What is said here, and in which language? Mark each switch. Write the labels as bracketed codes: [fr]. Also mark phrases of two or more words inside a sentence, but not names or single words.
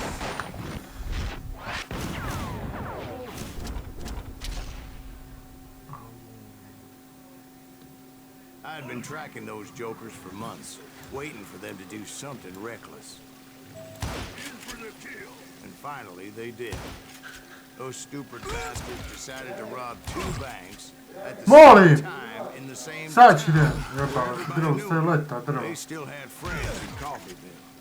[en] I had been tracking those jokers for months, waiting for them to do something reckless. And finally, they did. Those stupid bastards decided to rob 2 banks at the Molly! same time in the same Saci town. ne, joka drog se leta, drog. They still had friends in Coffeyville.